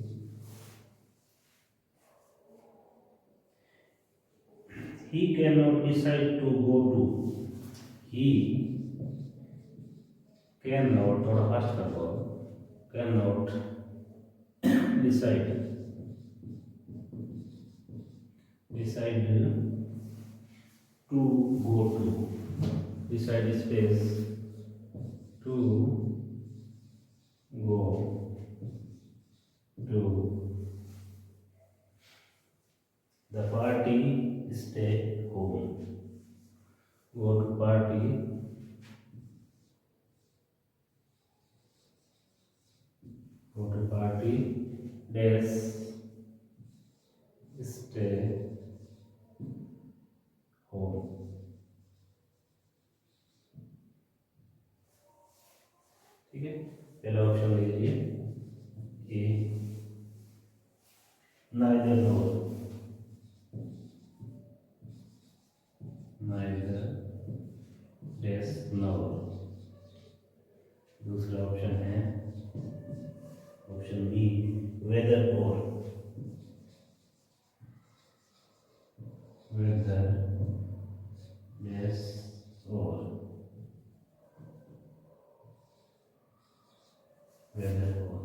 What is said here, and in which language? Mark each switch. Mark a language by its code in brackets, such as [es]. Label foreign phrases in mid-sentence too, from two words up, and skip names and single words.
[en] He cannot decide to go to, he cannot, [hi] थोड़ा फास्ट कर दो, [en] cannot decide, decide to go to, decide space to go to party, stay home. Go to party, dash, stay home. [hi] ठीक है, पहला ऑप्शन लीजिए ए, [en] neither nor, neither dash nor. [hi] दूसरा ऑप्शन है ऑप्शन बी, [en] whether or, whether dash or, whether or.